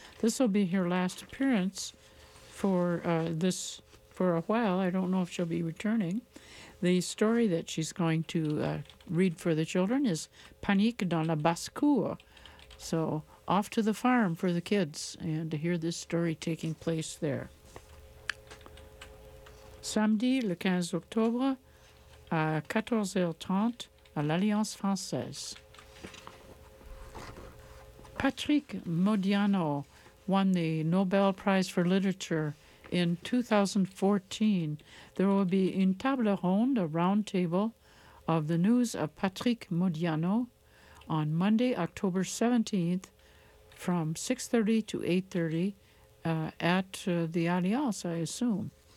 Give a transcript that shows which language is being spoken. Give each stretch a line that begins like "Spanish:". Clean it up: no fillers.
English: This will be her last appearance for a while. I don't know if she'll be returning. The story that she's going to read for the children is Panique dans la basse-cour. So off to the farm for the kids and to hear this story taking place there.
French: Samedi, le 15 octobre, à 14h30, à l'Alliance Française.
English: Patrick Modiano won the Nobel Prize for Literature in 2014. There will be
French: une table ronde,
English: a round table, of the news of Patrick Modiano on Monday, October 17th, from 6:30 to 8:30 at the Alliance, I assume.